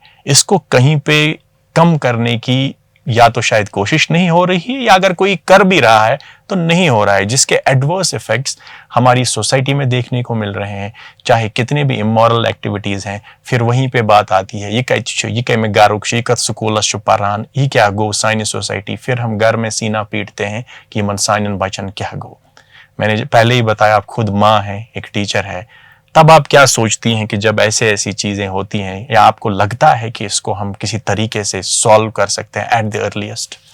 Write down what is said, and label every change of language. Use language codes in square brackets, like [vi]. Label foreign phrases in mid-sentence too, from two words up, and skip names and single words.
[ur] اس کو کہیں پہ کم کرنے کی یا تو شاید کوشش نہیں ہو رہی ہے, یا اگر کوئی کر بھی رہا ہے تو نہیں ہو رہا ہے, جس کے [en] adverse effects [ur] ہماری سوسائٹی میں دیکھنے کو مل رہے ہیں. چاہے کتنے بھی [en] immoral activities [ur] ہیں, پھر وہیں پہ بات آتی ہے, یہ کہ [ks] میں گاروک شیکت سکولس چھ پران, یہ کیا گو سانہِ سوسائٹی. [ur] پھر ہم گھر میں سینہ پیٹتے ہیں کہ [ks] من سانن بچن کیا گو. [ur] میں نے پہلے ہی بتایا, آپ خود ماں ہیں, ایک ٹیچر ہے. تب آپ کیا سوچتی ہیں کہ جب ایسی چیزیں ہوتی ہیں, یا آپ کو لگتا ہے کہ اس کو ہم کسی طریقے سے سالو کر سکتے ہیں [en] at the earliest?